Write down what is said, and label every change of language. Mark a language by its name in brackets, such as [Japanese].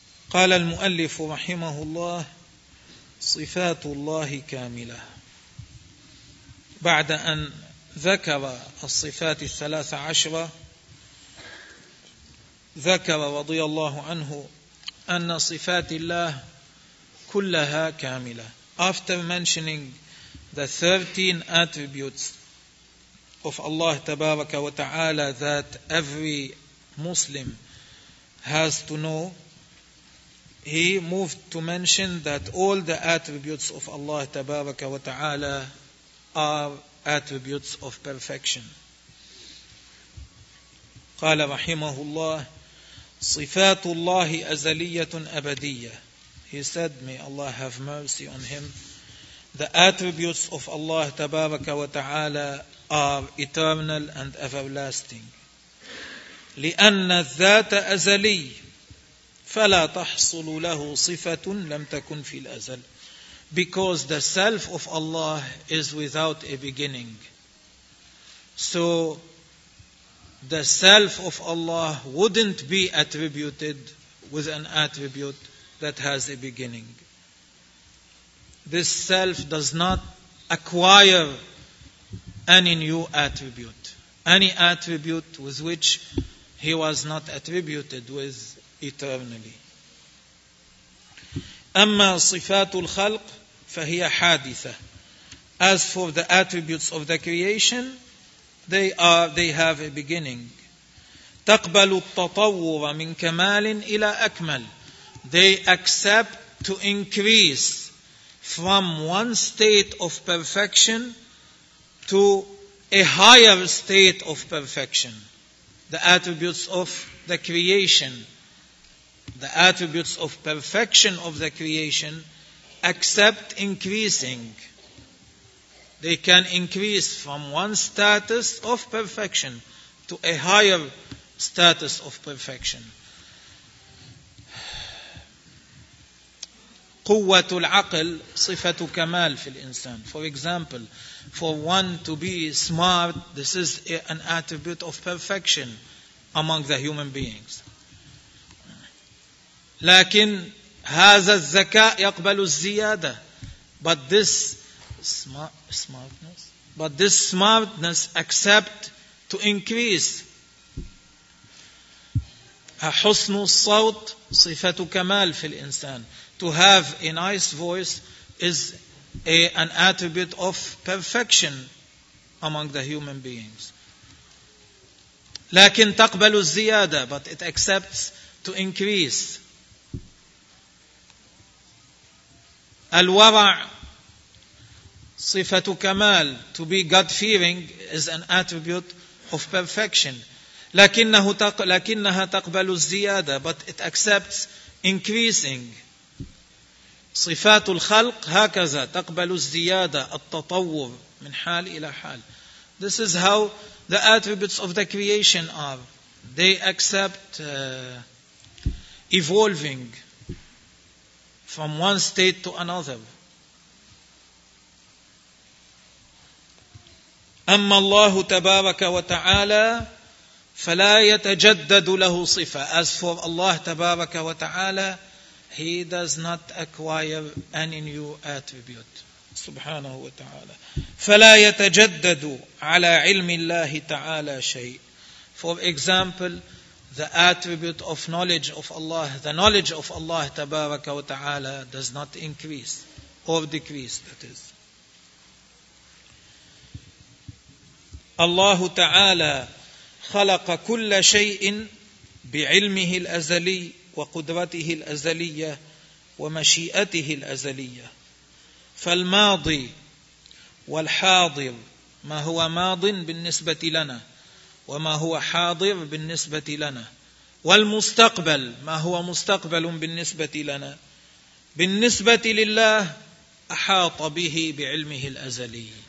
[Arabic] قال المؤلف رحمه الله صفات الله كاملة بعد أن ذكر الصفات الثلاث عشرة ذكر رضي الله عنه أن صفات الله كلها كاملة. [English] After mentioning the 13 attributes of Allah [Arabic] تبارك وتعالى [English] that every Muslim has to know, he moved to mention that all the attributes of Allah تبارك وتعالى are attributes of perfection. [Arabic] قال رحمه الله صفات الله أزلية أبدية. [English] He said, may Allah have mercy on him. The attributes of Allah [Arabic] تبارك وتعالى [English] are eternal and everlasting. [Arabic] لأن الذات أزلي فلا تحصل له صفة لم تكن في الأزل. [English] Because the self of Allah is without a beginning. So the self of Allah wouldn't be attributed with an attribute that has a beginning. This self does not acquire any new attribute, any attribute with which he was not attributed with eternally. [Arabic] أما صفات الخلق فهي حادثة. [English] As for the attributes of the creation, they have a beginning. [Arabic] تقبل التطور من كمال إلى أكمل. [English] They accept to increase from one state of perfection to a higher state of perfection. The attributes of the creation, the attributes of perfection of the creation, accept increasing. They can increase from one status of perfection to a higher status of perfection. [Arabic] قوة العقل صفة كمال في الإنسان. [English] For example, for one to be smart, this is an attribute of perfection among the human beings. [Arabic] لكن هذا الذكاء يقبل الزيادة. [English] But this smartness, but this smartness accept to increase. [Arabic] حسن الصوت صفة كمال في الإنسان. [English] To have a nice voice is an attribute of perfection among the human beings. [Arabic] لكن تقبل الزيادة, [English] but it accepts to increase. [Arabic] الورع صفة كمال. [English] To be God-fearing is an attribute of perfection. [Arabic] لكنها تقبل الزيادة, [English] but it accepts increasing. [Arabic] صفات الخلق هكذا تقبل الزيادة التطور من حال إلى حال. [English] This is how the attributes of the creation are. They accept evolving from one state to another. [Arabic] أما الله تبارك وتعالى فلا يتجدد له صفة. [English] As for Allah [Arabic] تبارك وتعالى, [English] He does not acquire any new attribute. [Arabic] سبحانه وتعالى. فلا يتجدد على علم الله تعالى شيء. [English] For example, the attribute of knowledge of Allah, the knowledge of Allah [Arabic] تبارك وتعالى [English] does not increase or decrease, that is. [Arabic] الله تعالى خلق كل شيء بعلمه الأزلي وقدرته الأزلية ومشيئته الأزلية. فالماضي والحاضر، ما هو ماض بالنسبة لنا وما هو حاضر بالنسبة لنا، والمستقبل ما هو مستقبل بالنسبة لنا، بالنسبة لله أحاط به بعلمه الأزلي.